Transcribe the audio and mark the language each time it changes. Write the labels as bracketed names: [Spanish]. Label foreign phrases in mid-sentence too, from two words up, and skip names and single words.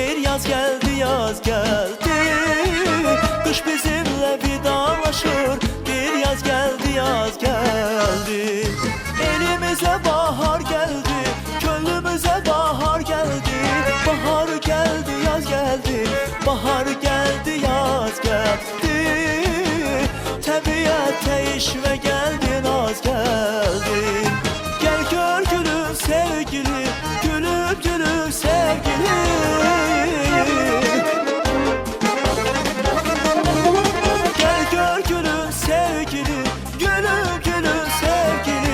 [Turkish] yaz geldi, yaz geldi. Kış bizimle vidalaşır. Bir yaz geldi, yaz geldi. Elimize bahar geldi, gönlümüze bahar geldi. Bahar geldi, yaz geldi, bahar geldi, yaz geldi. [Azerbaijani] Təbiətə işvə gəldi, naz gəldi. [Turkish] Gel gör gülüm sevgili, gülüm gülüm sevgili. Gel gör gülüm sevgili, gülüm gülüm sevgili.